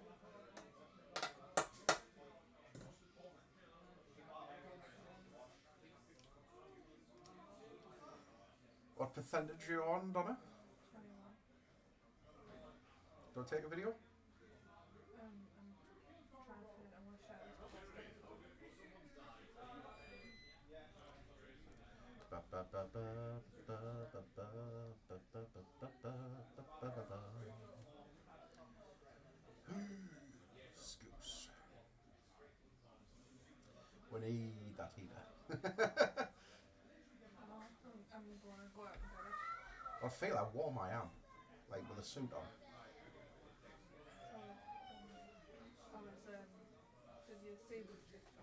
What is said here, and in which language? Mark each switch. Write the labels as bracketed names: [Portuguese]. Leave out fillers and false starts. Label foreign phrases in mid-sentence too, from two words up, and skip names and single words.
[English] What percentage are you on, Donna? 21. Don't take a video? I'm trying to find. I'm going to share this with us. Ba, ba, ba, ba, ba, ba, ba, ba, ba, ba, ba, ba, ba, ba. Scoos. We need that heater. I'm going to go out and get it. I feel how warm I am, like with a suit on. Did you see this TikTok?